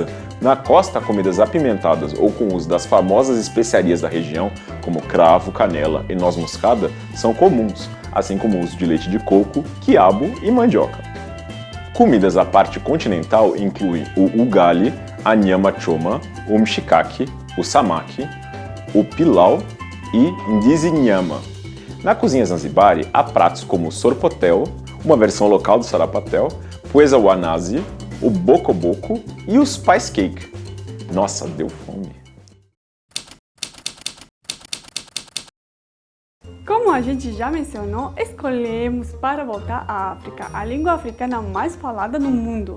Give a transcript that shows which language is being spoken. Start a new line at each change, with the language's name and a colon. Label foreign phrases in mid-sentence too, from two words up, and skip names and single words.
Portuguese: Na costa, comidas apimentadas ou com o uso das famosas especiarias da região, como cravo, canela e noz moscada, são comuns, assim como o uso de leite de coco, quiabo e mandioca. Comidas da parte continental incluem o ugali, a nyama choma, o mshikaki, o samaki, o pilau e ndizi nyama. Na cozinha zanzibari, há pratos como o sorpotel, uma versão local do sarapatel, pweza wanazi, o bokoboko e o spice cake. Nossa, deu fome! Como a gente já mencionou, escolhemos para voltar à África a língua africana mais falada no mundo.